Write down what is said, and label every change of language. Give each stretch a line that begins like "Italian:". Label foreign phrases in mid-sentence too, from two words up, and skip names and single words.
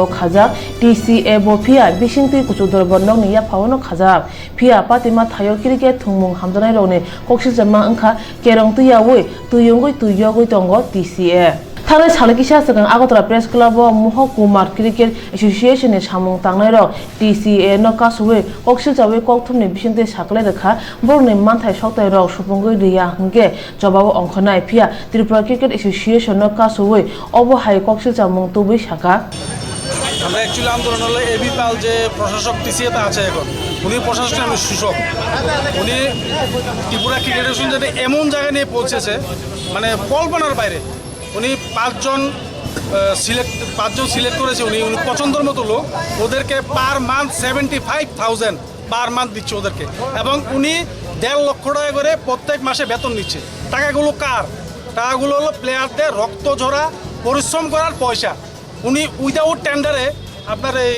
Kok Borok: khajak TCA bo phia bisingtui kuchudor bonnok ni yaphao no khajak phia patima thayo cricket thungmung hamjanai rokni koksil jama angkha kerong tuyawi tuyongoi tuyogoi tongo TCA Thangnai salakisa sakang Agartala Press Club o Mohkumar Cricket Association ni samung tangnai rok TCA no kasui koksil jawi Koktwma ni bisingtui saklai rekha borokni manthai soktai rok supungoi riya hingke jobabo ongkhonai phia Tripura Cricket Association no kasui obo hai koksil jamung tubui saka
Bangla: আমরা অ্যাকচুয়ালি আন্দোলন হলো এবি পাল যে প্রশাসক টিসিএতে আছে এখন উনি প্রশাসনের আমি সূচক উনি ত্রিপুরা ক্রিকেট অ্যাসোসিয়েশন যাতে এমন জায়গায় নিয়ে পৌঁছেছে মানে কল্পনার বাইরে উনি পাঁচজন সিলেক্ট করেছে উনি পছন্দের মতো লোক ওদেরকে
English: per month
Bangla: 75,000
English: per month
Bangla: দিচ্ছে ওদেরকে এবং উনি 1.5 লক্ষ টাকা করে প্রত্যেক মাসে বেতন নিচ্ছে টাকাগুলো কার টাকাগুলো হলো প্লেয়ারদের রক্ত ঝরা পরিশ্রম করার পয়সা উনি
English: without tender
Bangla: আপনার